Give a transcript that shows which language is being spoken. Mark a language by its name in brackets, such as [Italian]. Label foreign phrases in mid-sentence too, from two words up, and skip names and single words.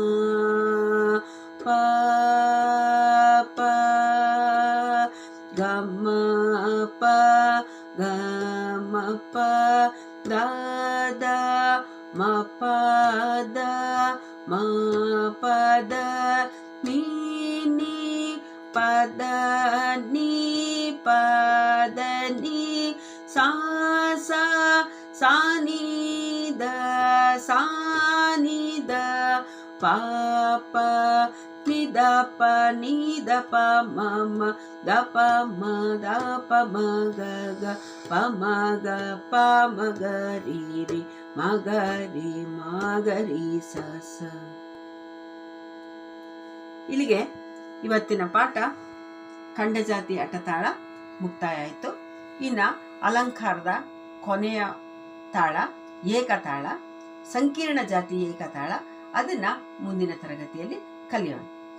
[Kannada] ಪ ಪ ಗ ಮ ಪ ಗ ಮ ಪ ದ ದ ಮ ಪ ದ ಮ ಪ ದ ನೀ ನೀ ಪದ ನೀ ಪದ ನೀ ಸಾ ಸಾ ಸಾ ನೀ ದ ಪ ಪ ನೀ ದ ಪ ನೀ ದ ಪ ಮ ಮ ದ ಪ ಮ ದ ಪ ಮ ಗ ಗ ಪ ಮ ಗ ಪ ಮ ಗ ರೀ ರೀ ಮ ಗ ರೀ ಮ ಗ ರೀ ಸ ಸ. ಇಲ್ಲಿಗೆ ಇವತ್ತಿನ ಪಾಠ ಖಂಡಜಾತಿ ಅಟತಾಳ ಮುಕ್ತಾಯ ಆಯಿತು. ಇನ್ನು ಅಲಂಕಾರದ ಕೊನೆಯ ತಾಳ ಏಕತಾಳ, ಸಂಕೀರ್ಣ ಜಾತಿ ಏಕತಾಳ, ಅದನ್ನು ಮುಂದಿನ ತರಗತಿಯಲ್ಲಿ ಕಲಿಯೋಣ.